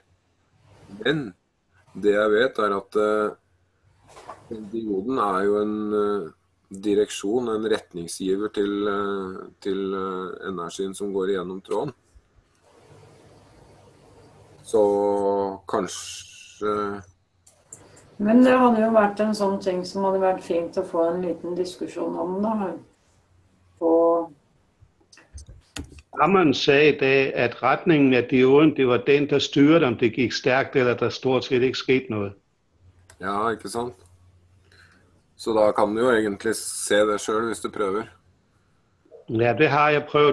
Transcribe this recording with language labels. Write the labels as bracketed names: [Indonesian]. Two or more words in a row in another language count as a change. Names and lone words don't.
[Norwegian] Men det jeg vet at dioden jo en direksjon, en retningsgiver til energien som går igjennom tråden. Så kanskje... Men det hadde jo vært en sånn ting som hadde vært fint å få en liten diskusjon om da. [Danish] Hammeren sagde i dag, at retningen af dioden, det var den, der styrede, om det gik stærkt, eller der stort set ikke skete noget. Ja, ikke sant? Så da kan du jo egentlig se det selv, hvis du prøver. Ja, det har jeg prøvet.